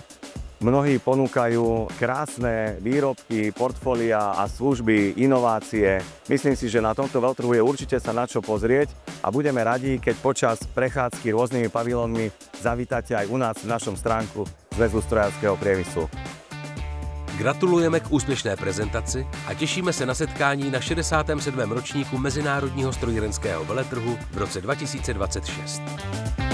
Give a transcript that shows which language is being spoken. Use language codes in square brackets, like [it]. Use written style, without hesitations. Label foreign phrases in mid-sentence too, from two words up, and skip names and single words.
[sk] Mnohí ponúkajú krásne výrobky, portfólia a služby, inovácie. Myslím si, že na tomto veľtrhu je určite sa na čo pozrieť a budeme radi, keď počas prechádzky rôznymi pavilónmi zavítate aj u nás v našom stránku Zväzu strojárskeho priemyslu. [cs] Gratulujeme k úspěšné prezentaci a těšíme se na setkání na 67. ročníku Mezinárodního strojírenského veletrhu v roce 2026.